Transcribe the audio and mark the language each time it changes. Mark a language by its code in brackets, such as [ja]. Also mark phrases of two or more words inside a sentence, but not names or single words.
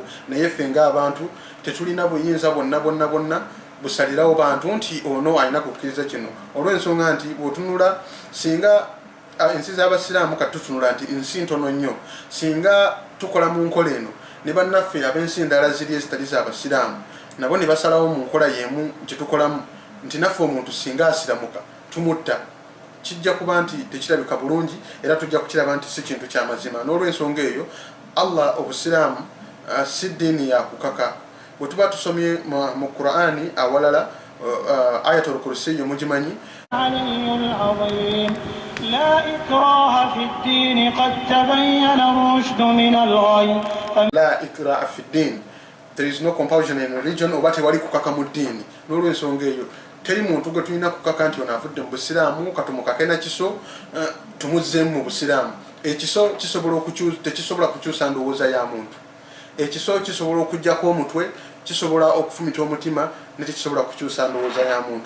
[lg] Naye ffe ng'abantu tetulina buyinza bonna busalirawo bantu nti ono alina kukkiriza kino, olw'ensonga nti bw'otunula singa ensi z'abasiraamu katutunula nti nsi ntono nnyo, singa tukola mu nkola eno ne bannaffe ab'ensi endala ziri ezitali z'abasiraamu nabo ne basalawo mu nkola y'emu gye tukolamu nti naffe omuntu singa asiramuka tumutta, kijja kuba nti tekirabika bulungi era tujja kukiraba nti si kintu kya mazima. N'olw'ensonga eyo Allah obusiraamu si ddiini ya kukaka. Bwe tuba tusomye mu Qur'ani awalala ayatul kursi mugimanyi [ar] لا إكراه في الدين قد تبين الرشد من الغي. لا إكراه في الدين. [en] There is no compulsion in religion [lg] oba tewali kukaka mu ddiini. N'olw'ensonga eyo teri muntu gwe tulina kukaka nti ono avudde mu busiraamu katumukake na kiso tumuzzeemu mu busiraamu. Ekiso tekisobola kukyusa ndowooza ya muntu. Ekiso kisobola okuggyako omutwe, kisobola okufumita omutima, ne tekisobola kukyusa ndowooza ya muntu.